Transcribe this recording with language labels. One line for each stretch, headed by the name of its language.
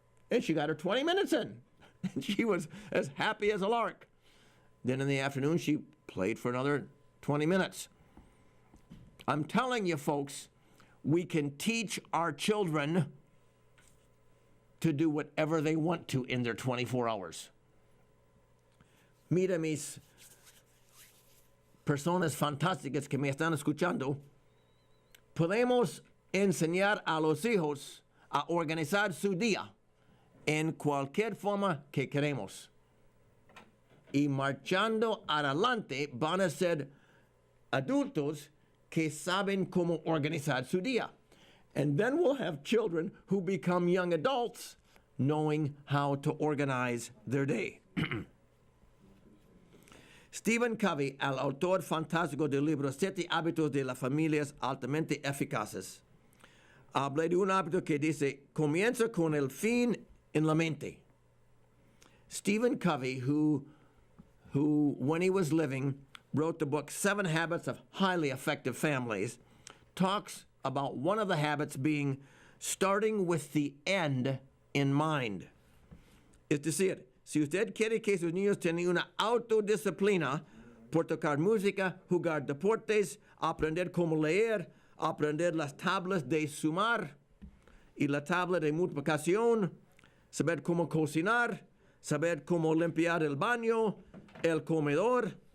English: And she got her 20 minutes in. And she was as happy as a lark. Then in the afternoon, she played for another 20 minutes. I'm telling you, folks, we can teach our children to do whatever they want to in their 24 hours.
Spanish: Mira, mis personas fantásticas que me están escuchando, podemos enseñar a los hijos a organizar su día en cualquier forma que queremos. Y marchando adelante van a ser adultos que saben cómo organizar su día.
English: And then we'll have children who become young adults knowing how to organize their day.
Spanish: Stephen Covey, el autor fantástico del libro 7 hábitos de las familias altamente eficaces, habla de un hábito que dice, comienza con el fin en la mente.
English: Stephen Covey, who when he was living, wrote the book 7 Habits of Highly Effective Families, talks about one of the habits being starting with the end in mind.
Spanish: Es decir, si usted quiere que sus niños tengan una autodisciplina por tocar música, jugar deportes, aprender cómo leer, aprender las tablas de sumar y la tabla de multiplicación, saber cómo cocinar, saber cómo limpiar el baño, el comedor,